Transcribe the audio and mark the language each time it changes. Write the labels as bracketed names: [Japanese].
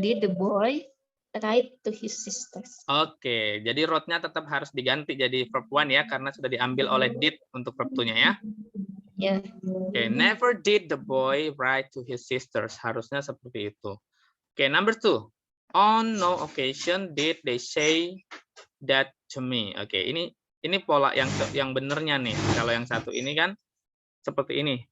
[English] did the boy write to his sisters. [Indonesian] Oke, jadi wrote-nya tetap harus diganti jadi verb 1 ya, karena sudah diambil oleh did untuk verb 2-nya ya. Ya. [English] Oke, never did the boy write to his sisters. [Indonesian] Harusnya seperti itu. Oke, [English] number 2. On no occasion did they say that to me. [Indonesian] Oke, ini pola yang benernya nih. Kalau yang satu ini kan seperti ini.